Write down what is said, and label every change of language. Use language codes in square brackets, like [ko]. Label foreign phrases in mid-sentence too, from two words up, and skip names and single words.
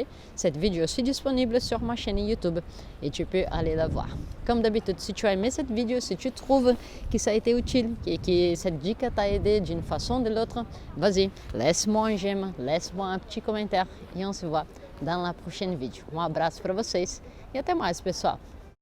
[fr] Cette vidéo est disponible sur ma chaîne YouTube et tu peux aller la voir. Comme d'habitude, si tu as aimé cette vidéo, si tu trouves que ça a été utile et que cette dica t'a aidé d'une façon ou de l'autre, vas-y, laisse-moi un j'aime, laisse-moi un petit commentaire et on se voit dans la prochaine vidéo. [pt] Um abraço para vocês e até mais, pessoal!